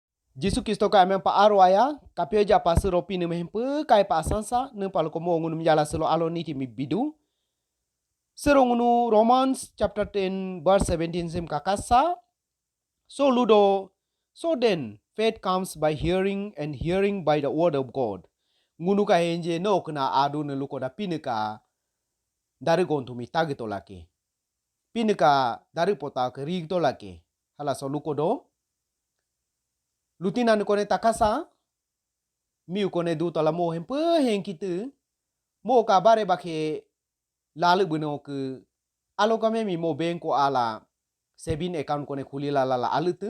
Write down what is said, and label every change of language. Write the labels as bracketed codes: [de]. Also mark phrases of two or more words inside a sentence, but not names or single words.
[adi] Jisu Kristo ka amem pa arwaya kapio ja pa sero pini mehempe kai pa asansa ne palu komo ngunu menjala selo alo niti mi bidu. Sero ngunu Romans [en] chapter 10 verse 17 [adi] sem kakasa. So ludo [en] so then faith comes by hearing and hearing by the word of God. [adi] Ngunu ka henje no kena adu ne luko da pini ka dari gontu mi tagito lake. Pini ka dari pota ke rigto lake. Hala so luko do. Lutina ne kone takasa. Miu kone du tala mo hempe hen kitu. Mo ka bare bake lalu beno ke alo kame mi mo bengko ala sebin account kone kuli la alu tu.